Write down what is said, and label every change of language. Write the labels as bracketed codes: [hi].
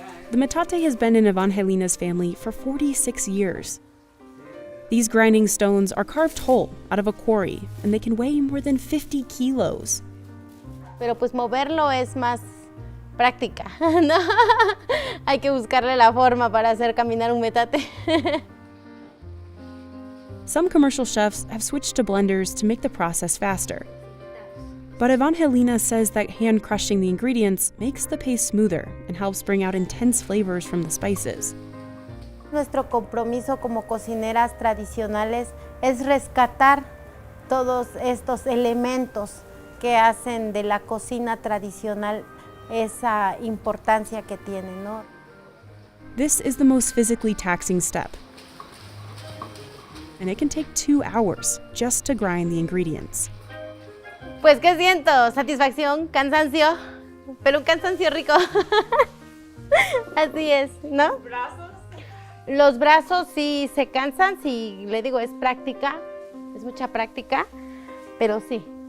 [en] The metate has been in Evangelina's family for 46 years. These grinding stones are carved whole out of a quarry, and they can weigh more than 50 kilos. [es] Pero pues moverlo es más práctica, ¿no? Hay que buscarle la forma para hacer caminar un metate. [en] Some commercial chefs have switched to blenders to make the process faster. But Evangelina says that hand crushing the ingredients makes the paste smoother and helps bring out intense flavors from the spices. [es] Nuestro compromiso como cocineras tradicionales es rescatar todos estos elementos que hacen de la cocina tradicional esa importancia que tiene, ¿no? [en] This is the most physically taxing step, and it can take 2 hours just to grind the ingredients. [es] Pues, ¿qué siento? Satisfacción, cansancio, pero un cansancio rico. Así es, ¿no? Los brazos sí se cansan, sí, le digo, es práctica, es mucha práctica, pero sí.